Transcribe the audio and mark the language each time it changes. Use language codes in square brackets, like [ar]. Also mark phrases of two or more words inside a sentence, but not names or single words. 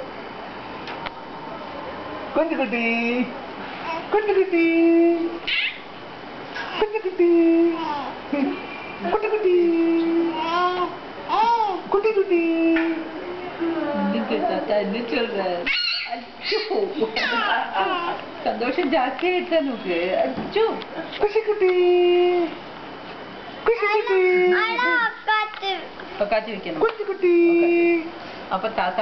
[ta] Kunti-kunti. Kunti-kunti. Kunti-kunti. Kunti-kunti. Kunti-kunti. என்ன சொல்ற? சந்தோஷம் ஜாஸ்தி ஆயிடுச்சா உனக்கு? அச்சோ. குஷி-குட்டி. குஷி-குட்டி. காத்தி வைக்கணும். குட்டி-குட்டி. அப்ப தாத்தா